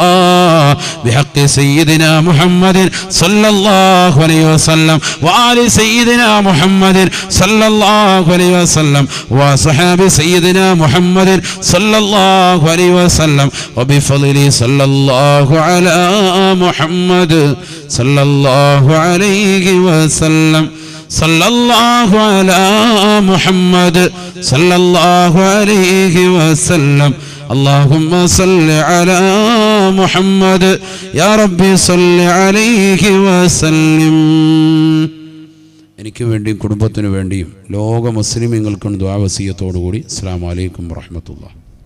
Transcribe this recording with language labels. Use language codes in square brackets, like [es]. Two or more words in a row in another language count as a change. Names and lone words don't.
[ar] بحق سيدنا محمد صلى الله عليه وسلم وآل سيدنا محمد صلى الله عليه وسلم وصحب سيدنا محمد صلى الله عليه وسلم وبفضل صلى الله على محمد صلى الله عليه وسلم صلى الله على محمد صلى الله عليه وسلم. اللهم صل على محمد يا ربي صل عليه وسلم. [ml] എനിക്ക് വേണ്ടിയും കുടുംബത്തിനു വേണ്ടിയും ലോക മുസ്ലിമീങ്ങൾക്കും ദുആ വസിയത്തോടുകൂടി [ar] السلام عليكم ورحمة الله.